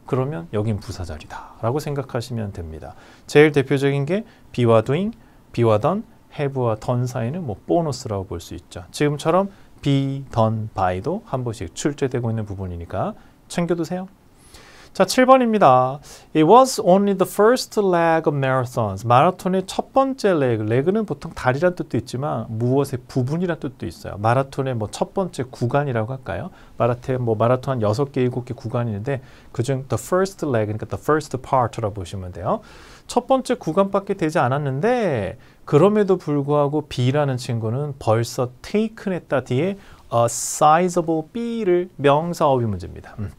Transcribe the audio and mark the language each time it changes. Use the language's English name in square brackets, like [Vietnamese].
[Korean] 그러면 여긴 부사 자리다 라고 생각하시면 됩니다. 제일 대표적인 게 be와 doing, be와 done, have와 done 사이는 뭐 보너스라고 볼 수 있죠. 지금처럼 be done by도 한 번씩 출제되고 있는 부분이니까 챙겨두세요. 자, 7번입니다. [English] It was only the first leg of marathons. [Korean] 마라톤의 첫 번째 레그. 레그는 보통 다리란 뜻도 있지만 무엇의 부분이란 뜻도 있어요. 마라톤의 뭐 첫 번째 구간이라고 할까요? 마라톤 한 6개, 7개 구간이 있는데 그중 [English] the first leg, [Korean] 그러니까 [English] the first part [Korean] 라고 보시면 돼요. 첫 번째 구간밖에 되지 않았는데 그럼에도 불구하고 B라는 친구는 벌써 taken 했다 뒤에 [English] a sizable [Korean] B를 명사 어휘 문제입니다.